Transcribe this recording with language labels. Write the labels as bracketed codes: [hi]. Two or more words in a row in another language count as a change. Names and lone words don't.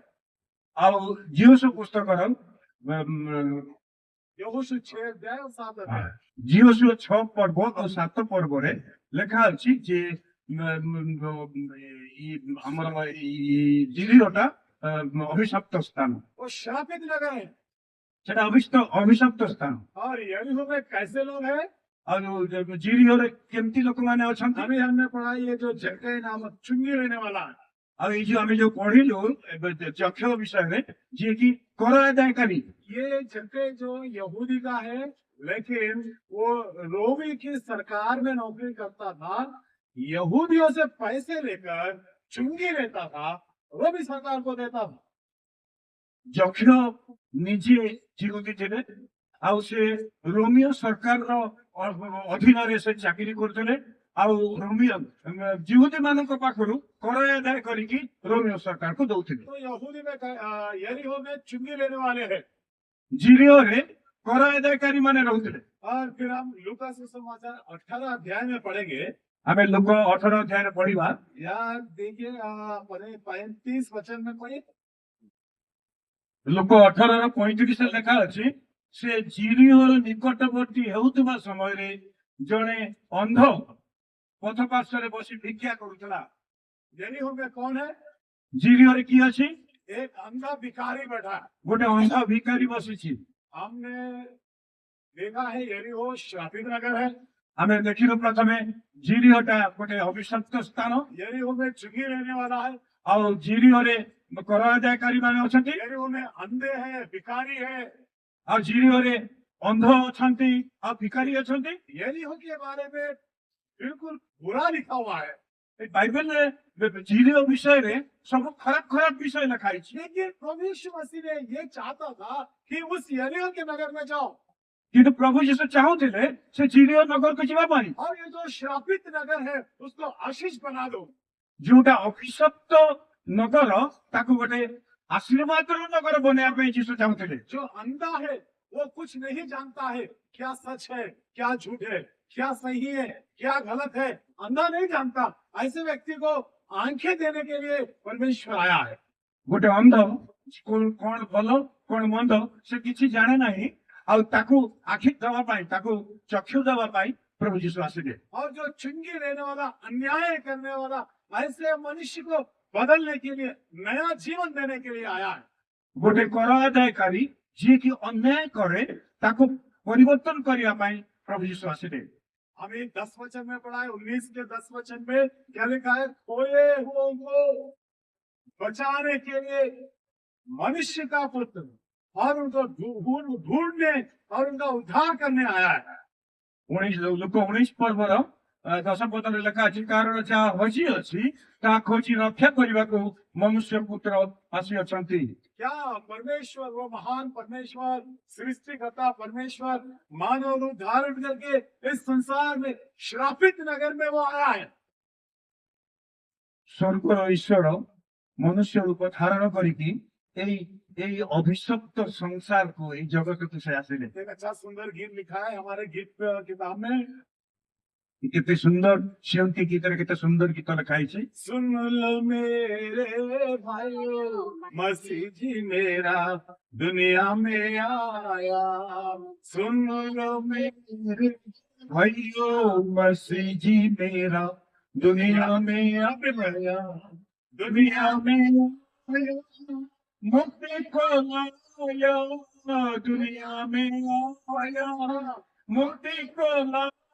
[hi] अब यहोशू पुस्तक यहोशू 6 अध्याय और 7 अध्याय, यहोशू 6 पर्व और 7 पर्व [or] ରେ ଲେଖା ଅଛି ଯେ ୟରୀହୋଟା ଅଭିଶପ୍ତ ସ୍ଥାନ, [hi] वो श्रापित नगर है। [bn] সেটা অভিশপ্ত স্থান। [hi] और यरीहो में कैसे लोग हैं? [or] ଆଉ ଜିରିହରେ କେମିତି ଲୋକମାନେ ଅଛନ୍ତି? [hi] अभी हमने पढ़ा ये जो जक्कई नामक चुंगी लेने वाला है, [or] ଆଉ ଏଇ ଯୋଉ ଆମେ ଯୋଉ ପଢିଲୁ ଏବେ ଯକ୍ଷ ବିଷୟରେ, ଯିଏକି କର ଆଦାୟକାରୀ, [hi] ये जक्कई जो यहूदी का है, लेकिन वो रोमी की सरकार में नौकरी करता था। यहूदियों से पैसे लेकर चुंगी लेता था, रोमी सरकार को देता था। [or] ଯକ୍ଷ ନିଜେ ଜିହୁଦୀ ଥିଲେ, ଆଉ ସେ ରୋମିଓ ସରକାରର ଅଧୀନରେ ସେ ଚାକିରି କରୁଥିଲେ, ଆଉ ରୋମିଓ ଜିହୁଦୀ ମାନଙ୍କ ପାଖରୁ କର ଆଦାୟ କରିକି ରୋମିଓ ସରକାରକୁ ଦଉଥିଲେ। [hi] तो यहूदी में यरीहो में चुंगी लेने वाले हैं। [or] ଜିରିହରେ କର ଆଦାୟକାରୀ ମାନେ ରହୁଥିଲେ। [hi] और फिर हम लूका सुसमाचार 18 अध्याय में पढ़ेंगे। [or] ଆମେ ଲୋକ 18 ଅଧ୍ୟାୟରେ ପଢିବା। [hi] यार देखिए 35 वचन में पढ़िए। [or] ଲୋକ 18:35 ଲେଖା ଅଛି, ସେ ଜିରିହର ନିକଟବର୍ତ୍ତୀ ହେଉଥିବା ସମୟରେ ଜଣେ ଅନ୍ଧ ପଥ ପାର୍ଶ୍ୱରେ ବସି ଭିକ୍ଷା କରୁଥିଲା। [hi] यरीहो में कौन है? [or] ଜିରିହରେ କିଏ ଅଛି? [hi] एक अंधा भिखारी बैठा है। [or] ଗୋଟେ ଅନ୍ଧ ଭିକାରୀ ବସିଛି। [hi] हमने देखा है यरीहो श्रापित नगर है। [or] ଆମେ ଦେଖିଲୁ ପ୍ରଥମେ ଜିରିହଟା ଗୋଟେ ଅଭିଶପ୍ତ ସ୍ଥାନ, [hi] यरीहो में चुंगी लेने वाला है। [or] ଆଉ ଜିରିହରେ କର ଆଦାୟକାରୀ ମାନେ ଅଛନ୍ତି, [hi] यरीहो में अंधे हैं, भिखारी है। [or] ଆଉ ଜିରିହରେ ଅନ୍ଧ ଅଛନ୍ତି ଆଉ ଭିକାରୀ ଅଛନ୍ତି। [hi] यरीहो के बारे में बिल्कुल बुरा लिखा हुआ है, [or] ଏ ବାଇବେଲରେ ଜିରିହ ବିଷୟରେ ସବୁ ଖରାପ ଖରାପ ବିଷୟ ଲେଖା ହେଇଛି। [hi] लेकिन प्रभु यीशु मसीह ने ये चाहता था कि उस यरीहो के नगर में जाओ। [or] କିନ୍ତୁ ପ୍ରଭୁ ଯୀଶୁ ଚାହୁଁଥିଲେ ସେ ଜିରିହ ନଗରକୁ ଯିବା ପାଇଁ। [hi] और ये जो श्रापित नगर है उसको आशीष बना दो। [or] ଯୋଉଟା ଅଭିଶପ୍ତ ନଗର ତାକୁ ଗୋଟେ ଆଶୀର୍ବାଦର ନଗର ବନେଇବା ପାଇଁ ଯୀଶୁ ଚାହୁଁଥିଲେ। [hi] जो अंधा है वो कुछ नहीं जानता है, क्या सच है क्या झूठ है, क्या सही है क्या गलत है, अंधा नहीं जानता। ऐसे व्यक्ति को आंखें देने के लिए परमेश्वर आया है। [or] ଗୋଟେ ଅନ୍ଧ କଣ ଭଲ କଣ ମନ୍ଦ ସେ କିଛି ଜାଣେ ନାହିଁ, ଆଉ ତାକୁ ଆଖି ଦେବା ପାଇଁ, ତାକୁ ଚକ୍ଷୁ ଦେବା ପାଇଁ ପ୍ରଭୁ ଯୀଶୁ ଆସିଲେ। [hi] और जो चुंगी लेने वाला, अन्याय करने वाला, ऐसे मनुष्य को बदलने के लिए, नया जीवन देने के लिए आया है। [or] ଗୋଟେ କର ଆଦାୟକାରୀ ଯିଏକି ଅନ୍ୟାୟ କରେ ତାକୁ ପରିବର୍ତ୍ତନ କରିବା ପାଇଁ ପ୍ରଭୁ ଯୀଶୁ ଆସିଲେ। [hi] हमें 10 वचन में पढ़ा है, 19 के 10 वचन में क्या लिखा है? खोए हुओं को बचाने के लिए मनुष्य का पुत्र और उनको ढूंढने और उनका उद्धार करने आया है। [or] 19 ପର୍ବର 10 ପଦରେ ଲେଖା ଅଛି, କାରଣ ଯାହା ହଜି ଅଛି ତାହା ଖୋଜି ରକ୍ଷା କରିବାକୁ ମନୁଷ୍ୟ ପୁତ୍ର ଆସିଅଛନ୍ତି। [hi] क्या परमेश्वर, वो महान परमेश्वर, सृष्टिकर्ता परमेश्वर, मानव रूप धारण करके इस संसार में श्रापित नगर में वो आया है। [or] ସ୍ୱର୍ଗର ଈଶ୍ୱର ମନୁଷ୍ୟ ରୂପ ଧାରଣ କରିକି ଏଇ ଏଇ ଅଭିଶପ୍ତ ସଂସାରକୁ, ଏଇ ଜଗତକୁ ସେ ଆସିଲେ। [hi] एक अच्छा सुंदर गीत लिखा है हमारे गीत किताब में। [or] କେତେ ସୁନ୍ଦର ସିଅନ୍ତି ଗୀତରେ କେତେ ସୁନ୍ଦର ଗୀତ ଲେଖା ହେଇଛି। [hi] सुन लो मेरे भाइयों, मसीह जी मेरा दुनिया में आया। सुन लो मेरे भाइयों मसीह जी मेरा दुनिया में आया, दुनिया में आया, मुक्ति को लाया, दुनिया में आया, मुक्ति को लाया,